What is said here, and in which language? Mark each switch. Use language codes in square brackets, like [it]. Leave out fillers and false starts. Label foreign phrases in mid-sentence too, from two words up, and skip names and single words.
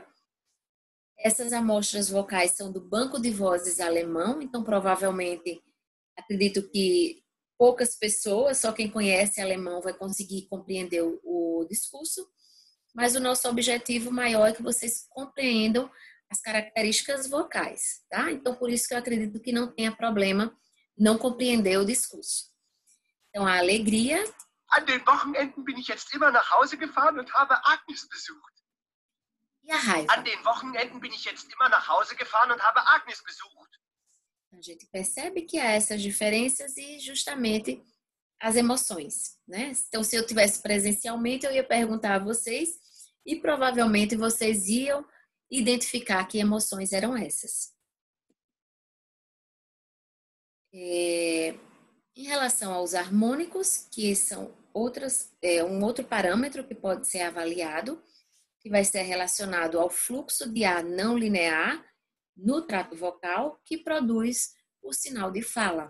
[pt] Essas amostras vocais são do Banco de Vozes alemão, então provavelmente acredito que poucas pessoas, só quem conhece alemão vai conseguir compreender o discurso, mas o nosso objetivo maior é que vocês compreendam as características vocais, tá? Então, por isso que eu acredito que não tenha problema não compreender o discurso. Então, a alegria. [de] An den Wochenenden bin ich jetzt immer nach Hause gefahren und habe Agnes besucht. [pt] E a raiva? [de] An den Wochenenden bin ich jetzt immer nach Hause gefahren und habe Agnes besucht. [pt] A gente percebe que há essas diferenças e justamente as emoções, né? Então, se eu tivesse presencialmente, eu ia perguntar a vocês e provavelmente vocês iam identificar que emoções eram essas. Em relação aos harmônicos, que são um outro parâmetro que pode ser avaliado, que vai ser relacionado ao fluxo de ar não linear no trato vocal, que produz o sinal de fala.